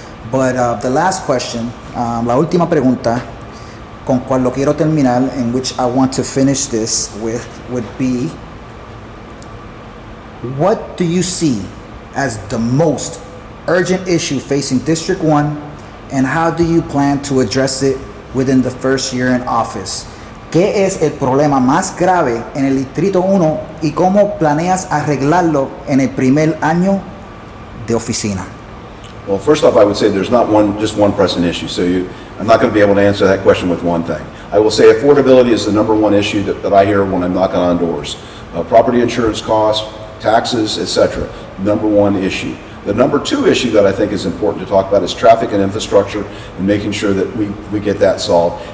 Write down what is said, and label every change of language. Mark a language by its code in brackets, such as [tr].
[en] But the last question, [es] la última pregunta, con cual lo quiero terminar, [en] in which I want to finish this with, would be, what do you see as the most urgent issue facing District 1, and how do you plan to address it within the first year in office? [es] ¿Qué es el problema más grave en el Distrito 1 y cómo planeas arreglarlo en el primer año de oficina? [en] Well, first off, I would say there's not just one pressing issue. So I'm not going to be able to answer that question with one thing. I will say affordability is the number one issue that I hear when I'm knocking on doors. Property insurance costs, taxes, etc. Number one issue. The number two issue that I think is important to talk about is traffic and infrastructure and making sure that we get that solved.